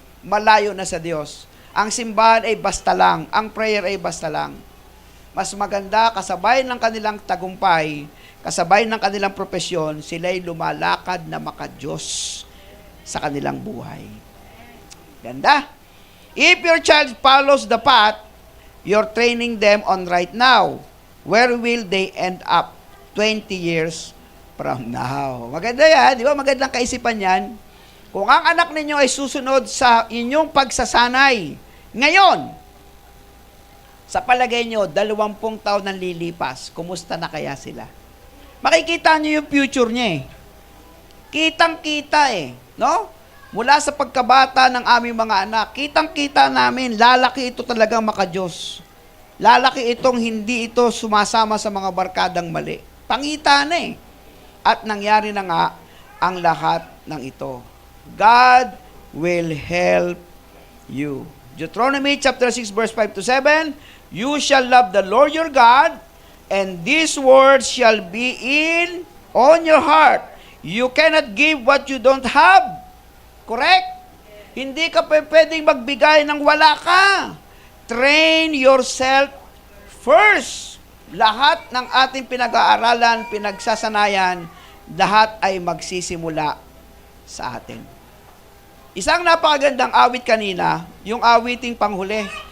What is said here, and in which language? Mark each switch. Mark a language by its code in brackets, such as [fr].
[tl] Malayo na sa Diyos. Ang simbahan ay basta lang. Ang prayer ay basta lang. Mas maganda, kasabay ng kanilang tagumpay, kasabay ng kanilang propesyon, sila'y lumalakad na makadiyos sa kanilang buhay. Ganda. [en] If your child follows the path, you're training them on right now. Where will they end up 20 years from now? [tl] Maganda yan, di ba? Magandang kaisipan yan. Kung ang anak ninyo ay susunod sa inyong pagsasanay, ngayon, sa palagay nyo, 20 taon nang lilipas, kumusta na kaya sila? Makikita nyo yung future niya eh. Kitang-kita eh. No? Mula sa pagkabata ng aming mga anak, kitang-kita namin, lalaki ito talagang makadiyos. Lalaki itong hindi ito sumasama sa mga barkadang mali. Pangita na eh. At nangyari na nga ang lahat ng ito. [en] God will help you. Deuteronomy chapter 6 verse 5 to 7, you shall love the Lord your God, and these words shall be on your heart. You cannot give what you don't have. Correct? [tl] Hindi ka pwedeng magbigay ng wala ka. [en] Train yourself first. [tl] Lahat ng ating pinag-aaralan, pinagsasanayan, lahat ay magsisimula sa atin. Isang napakagandang awit kanina, yung awiting panghuli.